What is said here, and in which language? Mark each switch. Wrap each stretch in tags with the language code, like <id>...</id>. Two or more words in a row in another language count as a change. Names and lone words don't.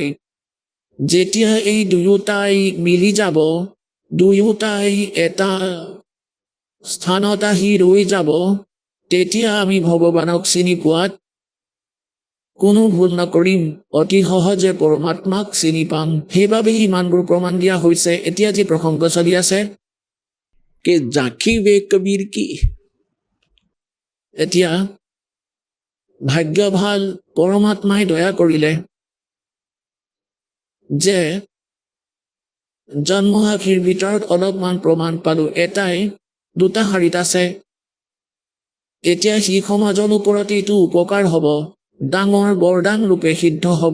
<as>যেতিয়া এই দুয়োটাই মিলি যাব, দুয়োটাই এটা স্থানত আহি ৰৈ যাব, তেতিয়া আমি ভগৱানক চিনি পোৱাত কোনো ভুল নকৰিম। অতি সহজে পৰমাত্মাক চিনি পাম। সেইবাবে ইমানবোৰ প্ৰমাণ দিয়া হৈছে। এতিয়া যি প্ৰসংগ চলি আছে</as> <hi>कि झांकी वे कबीर की।</hi> <as>এতিয়া ভাগ্য ভাল, পৰমাত্মাই দয়া কৰিলে যে জন্মসাখীৰ ভিতৰত অলপমান প্ৰমাণ পালো। এটাই দুটা শাৰীত আছে। এতিয়া সি সমাজৰ ওপৰত এইটো উপকাৰ হ'ব, ডাঙৰ বৰদান ৰূপে সিদ্ধ হ'ব।</as>